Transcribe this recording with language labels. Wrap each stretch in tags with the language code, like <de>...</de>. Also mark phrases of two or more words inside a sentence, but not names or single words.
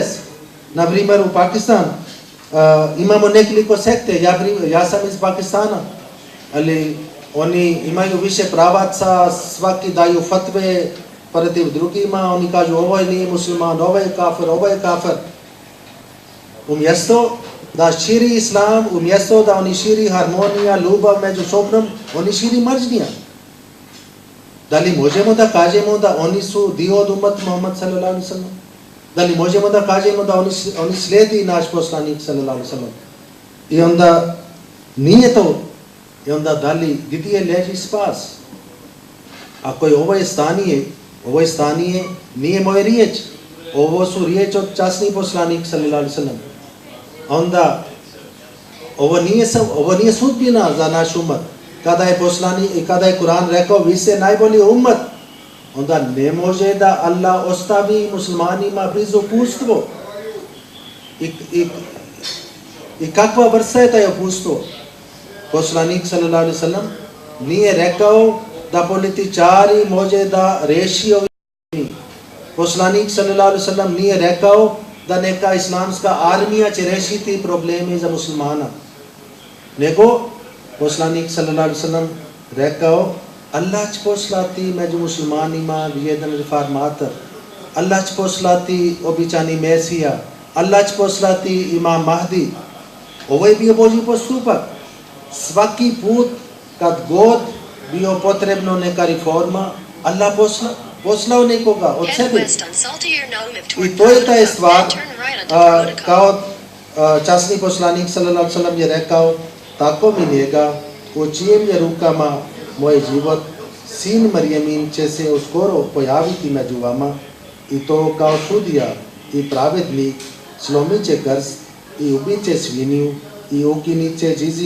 <bs>Na primjer u Pakistan imamo nekoliko sekte, ja sam iz Pakistana, ali oni imaju više pravaca, svaki daju fatve protiv drugima, oni kažu ovo nije musliman, ovo je kafir, ovo je kafir. Umjesto da širi islam, umjesto da oni širi harmonija, ljubav među sobom, oni širi mržnja. Da li možemo da kažemo da oni su dio od umat Muhammad</bs> <ar>صلى الله عليه وسلم?</ar> <bs>Da li možemo da kažemo da oni slijedi naš poslanik</bs> <ar>صلى الله عليه وسلم?</ar> <bs>I onda nije to. I onda da li gdje leži spas? Ako je ovo stanje nije moja riječ. Ovo su riječ od časni poslanik</bs> <ar>صلى الله عليه وسلم.</ar> <bs>Onda ovo nije sudbina za naš umat. Kada je poslanik i kada je Kur'an rekao vi ste najbolji umat, onda ne može da Allah ostavi muslimanima bez opustvo. I kakva vrsta je taj opustvo? Poslanik</bs> <ar>صلى الله عليه وسلم</ar> <bs>nije rekao da političari može da reši ovi. Poslanik</bs> <ar>صلى الله عليه وسلم</ar> <bs>nije rekao da neka islamska armija će rešiti probleme za muslimana. Nego poslanik</bs> <ar>صلى الله عليه وسلم</ar> <bs>rekao Allah će poslati među muslimanima jedan reformator. Allah će poslati običani Mesija. Allah će poslati imam Mahdi. Ovo je bio Božji postupak. Svaki put kad god bio potrebno neka reforma, Allah poslao nekoga od sebe. I to je ta stvar, kao časni poslanik</bs> <ar>صلى الله عليه وسلم</ar> <bs>je rekao, tako mi njega, u čijem je rukama moj život, sin Marjemin će se uskoro pojaviti među vama i to kao sudija i pravednik, slomit će krst i ubit će svinju i ukinit će džizija.</bs>